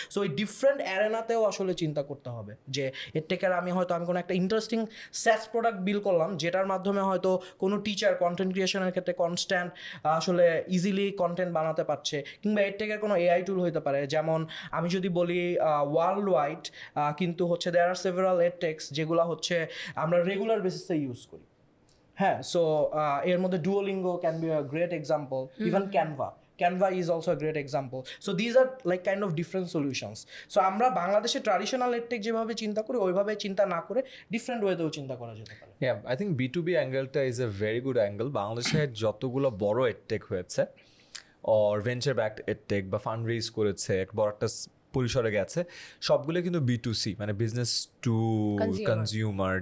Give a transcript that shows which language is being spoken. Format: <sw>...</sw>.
<bn>So ওই different অ্যারেনাতেও আসলে চিন্তা করতে হবে যে এডটেকের আমি কোনো একটা ইন্টারেস্টিং স্যাস প্রোডাক্ট বিল করলাম, যেটার মাধ্যমে হয়তো কোনো টিচার কন্টেন্ট ক্রিয়েশনের ক্ষেত্রে কনস্ট্যান্ট আসলে ইজিলি কন্টেন্ট বানাতে পারছে, কিংবা এডটেকের কোনো এআই টুল হতে পারে। যেমন আমি যদি বলি ওয়ার্ল্ড ওয়াইড কিন্তু হচ্ছে</bn> <en>there are several edtechs</en> <bn>যেগুলো হচ্ছে আমরা রেগুলার বেসিসে ইউজ করি। হ্যাঁ, সো এর মধ্যে</bn> <en>Duolingo can be a great example, even Canva is also a great example. So these are like kind of different solutions.</en> <bn>So আমরা বাংলাদেশে ট্র্যাডিশনাল এডটেক যেভাবে চিন্তা করি ওইভাবে চিন্তা না করে ডিফারেন্ট ওয়েতেও চিন্তা করা যেতে পারে। Yeah, I think B2B অ্যাঙ্গেলটা</bn> <en>Is a very good angle.</en> <bn>বাংলাদেশে যতগুলো বড় এডটেক হয়েছে, অর ভেঞ্চার ব্যাকড এডটেক বা ফান্ড রেজ করেছে, এক বড় একটা পরিসরে গেছে, সবগুলো কিন্তু B2C, মানে বিজনেস টু কনজিউমার।</bn>